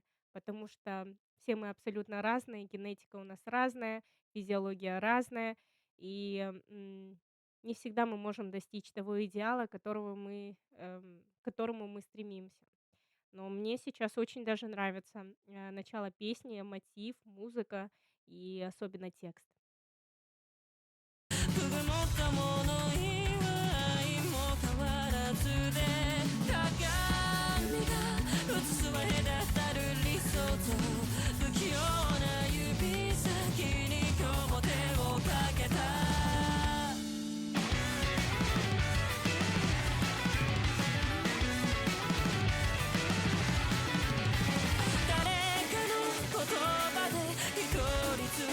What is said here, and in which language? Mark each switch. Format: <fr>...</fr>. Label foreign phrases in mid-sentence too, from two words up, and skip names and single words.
<ru>Потому что все мы абсолютно разные, генетика у нас разная, физиология разная, и, не всегда мы можем достичь того идеала, к которому мы стремимся. Но мне сейчас очень даже нравится, начало песни, мотив, музыка и особенно текст.</ru> <ja>くぐもったもの以外も変わらずで鏡が映すは隔たる理想と不器用な指先に今日も手をかけた誰かの言葉で一人つ</ja>